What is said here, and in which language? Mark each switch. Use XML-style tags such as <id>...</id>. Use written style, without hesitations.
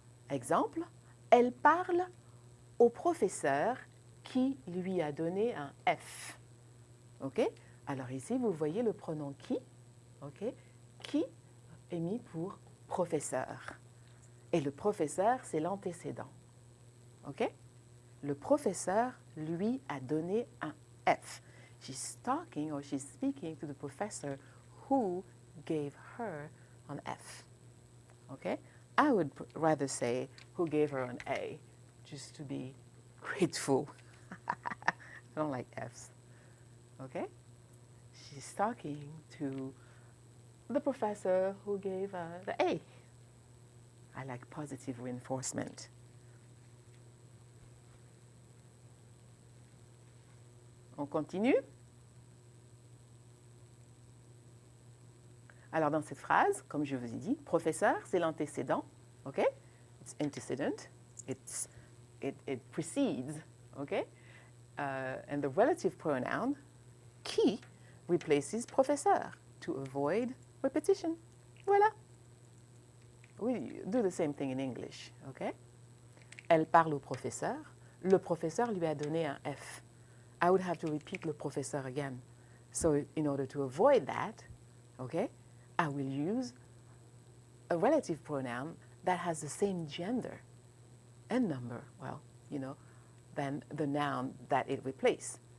<fr>Exemple, elle parle au professeur qui lui a donné un F. OK? Alors ici, vous voyez le pronom qui, OK? Qui est mis pour professeur. Et le professeur, c'est l'antécédent. OK? Le professeur lui a donné un F.</fr> <en>She's talking or she's speaking to the professor who gave her an F. Okay? I would rather say who gave her an A, just to be grateful. I don't like Fs. Okay? She's talking to the professor who gave her the A. I like positive reinforcement.</en> <fr>On continue. Alors, dans cette phrase, comme je vous ai dit, professeur, c'est l'antécédent.</fr> <en>OK? It's antecedent. It precedes. OK? And the relative pronoun, qui, replaces professeur to avoid repetition. Voilà. We do the same thing in English. OK?</en> <fr>Elle parle au professeur. Le professeur lui a donné un F.</fr> <en>I would have to repeat</en> <fr>le professeur</fr> <en>again. So in order to avoid that, okay, I will use a relative pronoun that has the same gender and number, well, you know, than the noun that it replaces.</en>